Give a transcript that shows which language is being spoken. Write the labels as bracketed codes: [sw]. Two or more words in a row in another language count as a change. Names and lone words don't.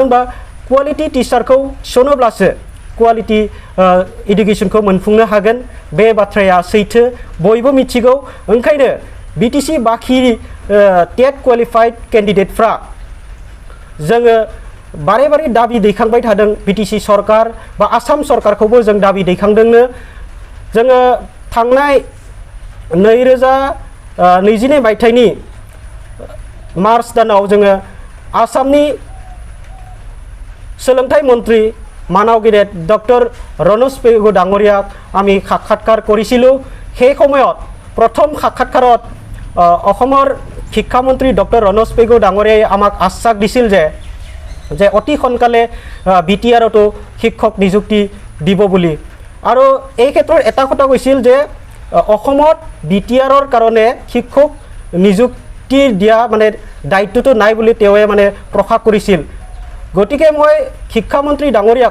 [brx] होनबा [en] quality teacher [brx] थिसनोब्लासो [en] quality education [brx] मोनफुंनो हागोन बे बाथ्राया सैथो बयबो मिथिगौ ओंखायनो बिटिसि बाखि [en] TET qualified candidate [brx] जोङो बारे दाबि दैखांबाय थादों बिटिसि सरकार बा आसाम सरकारखौबो जों दाबि दैखांदोंनो जोङो थांनाय 2022 मायथाइनि मार्च दानाव जोङो आसामनि सोलोंथाइ मन्त्री मानाव गेदेर डक्टर रनज पेगु [as] ডাঙৰীয়াক আমি সাক্ষাৎকাৰ কৰিছিলোঁ সেই সময়ত প্ৰথম সাক্ষাৎকাৰত অসমৰ শিক্ষামন্ত্ৰী ডক্টৰ ৰনজ পেগু ডাঙৰীয়াই আমাক আশ্বাস দিছিল যে অতি সোনকালে বিটিআৰতো শিক্ষক নিযুক্তি দিব বুলি আৰু এই ক্ষেত্ৰত এটা কথা কৈছিল যে অসমত বিটিআৰৰ কাৰণে শিক্ষক নিযুক্তি দিয়া মানে দায়িত্বটো নাই বুলি তেওঁৱে মানে প্ৰকাশ কৰিছিল গতিকে মই শিক্ষামন্ত্ৰী ডাঙৰীয়াক